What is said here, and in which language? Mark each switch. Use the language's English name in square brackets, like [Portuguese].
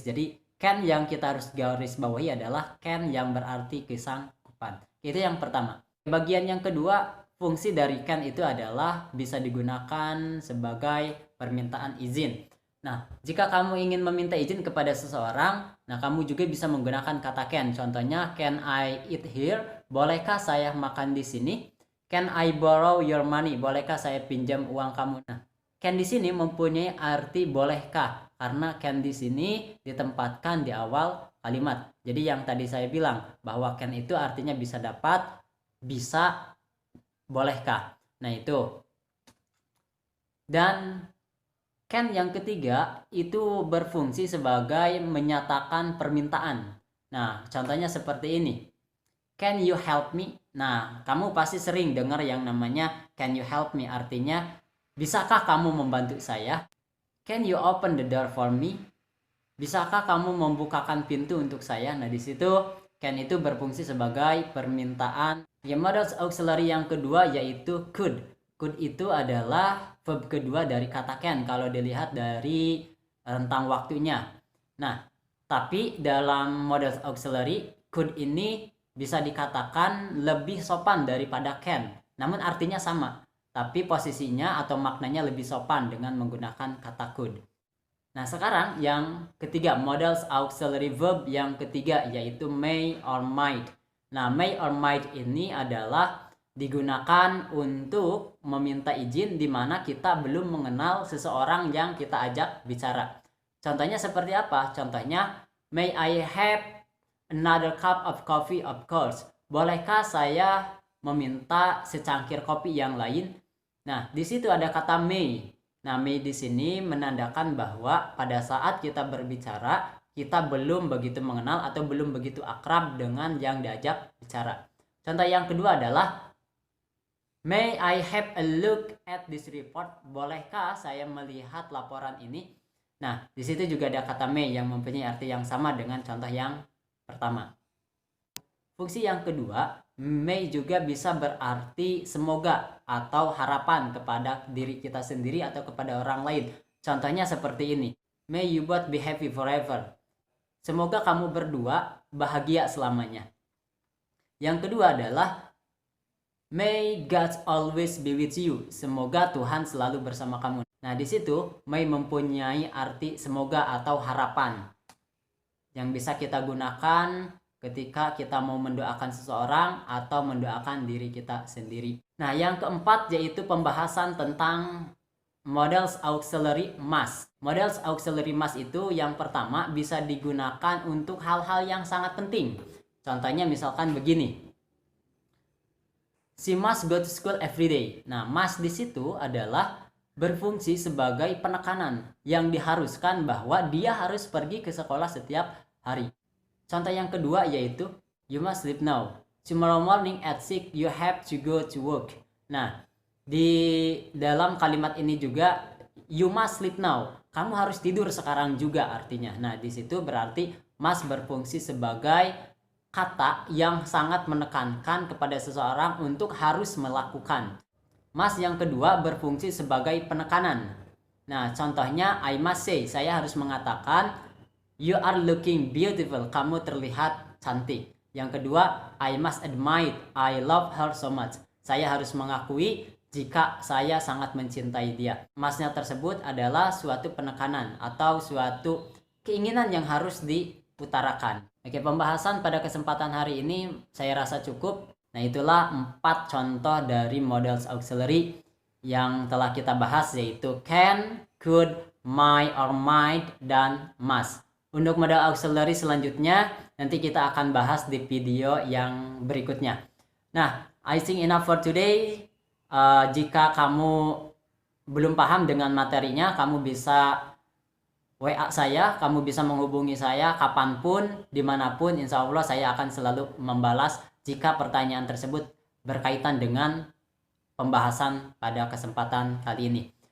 [Indonesian] Jadi can yang kita harus garis bawahi adalah can yang berarti kesanggupan. Itu yang pertama. Bagian yang kedua, fungsi dari can itu adalah bisa digunakan sebagai permintaan izin. Nah, jika kamu ingin meminta izin kepada seseorang, nah kamu juga bisa menggunakan kata can. [English] Contohnya, can I eat here? [Indonesian] Bolehkah saya makan di sini? [English] Can I borrow your money? [Indonesian] Bolehkah saya pinjam uang kamu? Nah, can di sini mempunyai arti bolehkah, karena can di sini ditempatkan di awal kalimat. Jadi yang tadi saya bilang bahwa can itu artinya bisa dapat, bisa, bolehkah. Nah, itu. Dan can yang ketiga itu berfungsi sebagai menyatakan permintaan. Nah, contohnya seperti ini. [English] Can you help me? [Indonesian] Nah, kamu pasti sering dengar yang namanya [English] can you help me, [Indonesian] artinya bisakah kamu membantu saya? [English] Can you open the door for me? [Indonesian] Bisakah kamu membukakan pintu untuk saya? Nah, di situ can itu berfungsi sebagai permintaan. Ya, modal auxiliary yang kedua yaitu could. Could itu adalah verb kedua dari kata can kalau dilihat dari rentang waktunya. Nah, tapi dalam modal auxiliary could ini bisa dikatakan lebih sopan daripada can. Namun artinya sama, tapi posisinya atau maknanya lebih sopan dengan menggunakan kata could. Nah, sekarang yang ketiga, modal auxiliary verb yang ketiga yaitu may or might. Nah, may or might ini adalah digunakan untuk meminta izin di mana kita belum mengenal seseorang yang kita ajak bicara. Contohnya seperti apa? [English] Contohnya, may I have another cup of coffee? Of course. [Indonesian] Bolehkah saya meminta secangkir kopi yang lain? Nah, di situ ada kata may. Nah, may di sini menandakan bahwa pada saat kita berbicara, kita belum begitu mengenal atau belum begitu akrab dengan yang diajak bicara. Contoh yang kedua adalah, [English] may I have a look at this report? [Indonesian] Bolehkah saya melihat laporan ini? Nah, di situ juga ada kata may yang mempunyai arti yang sama dengan contoh yang pertama. Fungsi yang kedua, may juga bisa berarti semoga atau harapan kepada diri kita sendiri atau kepada orang lain. Contohnya seperti ini. [English] May you both be happy forever. [Indonesian] Semoga kamu berdua bahagia selamanya. Yang kedua adalah, [English] may God always be with you. [Indonesian] Semoga Tuhan selalu bersama kamu. Nah, di situ may mempunyai arti semoga atau harapan yang bisa kita gunakan ketika kita mau mendoakan seseorang atau mendoakan diri kita sendiri. Nah, yang keempat yaitu pembahasan tentang modals auxiliary must. Modals auxiliary must itu yang pertama bisa digunakan untuk hal-hal yang sangat penting. Contohnya misalkan begini. [English] she must go to school every day. [Indonesian] Nah, must di situ adalah berfungsi sebagai penekanan yang diharuskan bahwa dia harus pergi ke sekolah setiap hari. Contoh yang kedua yaitu [English] you must sleep now. Tomorrow morning at 6 you have to go to work. [Indonesian] Nah, di dalam kalimat ini juga [English] you must sleep now. [Indonesian] Kamu harus tidur sekarang juga artinya. Nah, di situ berarti must berfungsi sebagai kata yang sangat menekankan kepada seseorang untuk harus melakukan. Must yang kedua berfungsi sebagai penekanan. Nah, contohnya [English] I must say, [Indonesian] saya harus mengatakan [English] you are looking beautiful, [Indonesian] kamu terlihat cantik. [English] Yang kedua, I must admit, I love her so much. [Indonesian] Saya harus mengakui jika saya sangat mencintai dia. Must-nya tersebut adalah suatu penekanan atau suatu keinginan yang harus diutarakan. Oke, pembahasan pada kesempatan hari ini saya rasa cukup. Nah, itulah 4 contoh dari models auxiliary yang telah kita bahas, yaitu can, could, might or might, dan must. Untuk model auxiliary selanjutnya nanti kita akan bahas di video yang berikutnya. [English] Nah, I think enough for today. [Indonesian] Jika kamu belum paham dengan materinya, kamu bisa WA saya, kamu bisa menghubungi saya kapanpun, dimanapun. Insya Allah saya akan selalu membalas jika pertanyaan tersebut berkaitan dengan pembahasan pada kesempatan kali ini.